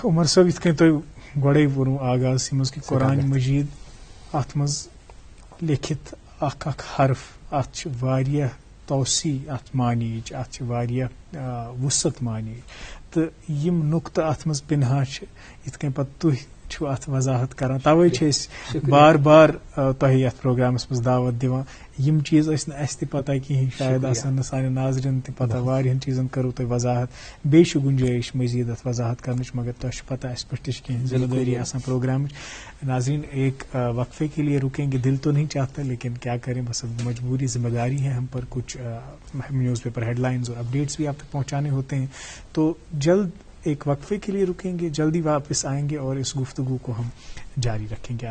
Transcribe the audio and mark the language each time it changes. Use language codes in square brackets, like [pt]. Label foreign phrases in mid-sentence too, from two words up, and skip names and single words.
[ks] عمر صٲب یِتھ کٔنۍ تۄہہِ گۄڈے ووٚنوٕ آغازسٕے منٛز کہِ قرآنِ مجیٖد اتھ منٛز لیکھِتھ اکھ حرف، اتھ چھِ واریاہ توسیع ات معنیچ ات وسعت معنیچ تو یم نقطہ ات مز پنہا یت کن پتہ تھی چھو ات وضاحت کران توے چھ بار بار تہ یتھ پروگرامس مز دعوت دیوان یم چیز اس تہ پتہ کہین شاید آسان سان ناظرین تہ پتہ واریاہن چیزن کرو تہ وضاحت بیٚیہِ چھِ گنجائش مزید ات وضاحت کرنچ مگر تہ چھ پتہ اس پہ تہ کہیں ذمہ داری آسان پروگرامچ. [ur] ناظرین ایک وقفے کے لیے رکیں گے, دل تو نہیں چاہتا لیکن کیا کریں, بس اب مجبوری ذمہ داری ہے ہم پر, کچھ [en] newspaper headlines [ur] اور اپڈیٹس بھی آپ تک پہنچانے ہوتے ہیں. تو جلد ایک وقفے کے لیے رکیں گے, جلدی واپس آئیں گے اور اس گفتگو کو ہم جاری رکھیں گے.